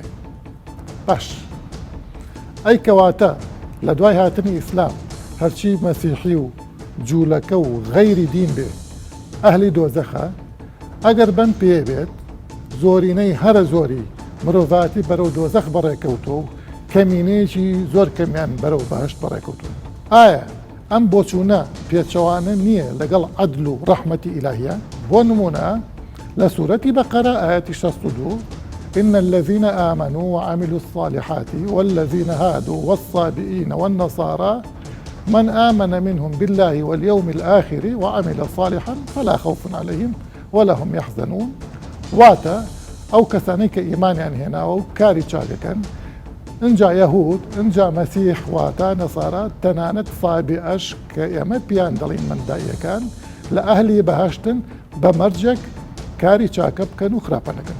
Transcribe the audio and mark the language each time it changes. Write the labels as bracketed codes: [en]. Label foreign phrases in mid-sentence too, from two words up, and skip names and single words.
[ckb] باش ئەی کەواتە لە دوای هاتنی ئیسلام هەرچی مەسیحی و جوولەکە و غەیری دین بێ ئەهلی دۆزەخە، ئەگەر بەم پێ بێت زۆرینەی هەرە زۆری مرۆڤاتی بەرەو دۆزەخ بەڕێکەوتۆ و کەمینەیەکی زۆر کەمیان بەرەو بەهەشت بەڕێکەوتو. ئایا ئەم بۆچوونە پێچەوانە نییە لەگەڵ عەدل و ڕەحمەتی ئیلاهیە؟ بۆ نمونە لە سوورەتی بەقەرە ئایەتی 62 [ar] إن الذين آمنوا وعملوا الصالحات والذين هادوا والصابئين والنصارى من آمن منهم بالله واليوم الآخر وعمل صالحا فلا خوف عليهم ولا هم يحزنون. [ckb] واتە ئەو کەسانەی کە ئیمانیان هێناوە و کاری چاکەکەن ئینجا یەهود ئینجا مەسیح واتە نەسارا تەنانەت سابئەش کە ئێمە پیان دەڵین منداییەکان لە ئەهلی بەهەشتن بە مەرجێک کاری چاکە بکەن و خراپە نەکەن.